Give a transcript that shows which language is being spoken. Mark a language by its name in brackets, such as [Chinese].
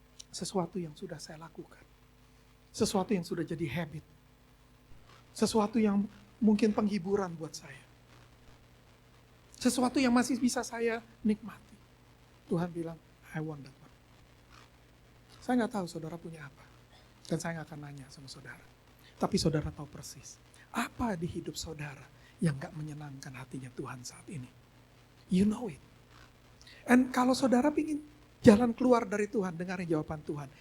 [Indonesian] Sesuatu yang sudah saya lakukan. Sesuatu yang sudah jadi habit. Sesuatu yang mungkin penghiburan buat saya. Sesuatu yang masih bisa saya nikmati. Tuhan bilang, [English] I want that one. [Indonesian] Saya nggak tahu saudara punya apa. Dan saya nggak akan nanya sama saudara. Tapi saudara tahu persis. Apa di hidup saudara yang nggak menyenangkan hatinya Tuhan saat ini? [English] You know it. And [Indonesian] kalau saudara ingin jalan keluar dari Tuhan, dengarin jawaban Tuhan.